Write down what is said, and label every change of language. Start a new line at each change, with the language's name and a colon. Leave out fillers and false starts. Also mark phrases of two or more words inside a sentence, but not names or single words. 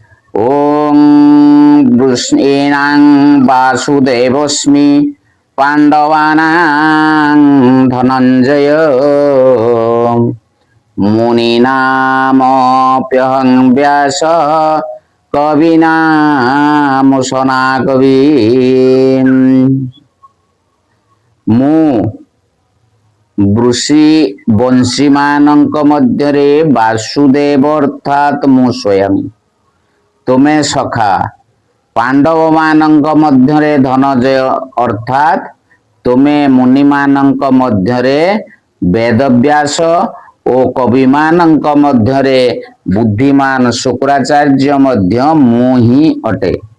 Sanskrit: ওং বৃষ্ণীনাং বাসুদেবস্মি পাণ্ডবানাং ধনঞ্জয় মুনিনামপ্যহং ব্যাস কবিনামুসনা কবি।
Odia: ମୁଁ ବୃଷି ବଂଶୀମାନଙ୍କ ମଧ୍ୟରେ ବାସୁଦେବ ଅର୍ଥାତ୍ ମୁଁ ସ୍ୱୟଂ। ତୁମେ ସଖା ପାଣ୍ଡବମାନଙ୍କ ମଧ୍ୟରେ ଧନଞ୍ଜୟ ଅର୍ଥାତ୍ ତୁମେ ମୁନିମାନଙ୍କ ମଧ୍ୟରେ ବେଦବ୍ୟାସ ଓ କବିମାନଙ୍କ ମଧ୍ୟରେ ବୁଦ୍ଧିମାନ ଶୁକ୍ରାଚାର୍ଯ୍ୟ ମଧ୍ୟ ମୁଁ ହିଁ ଅଟେ।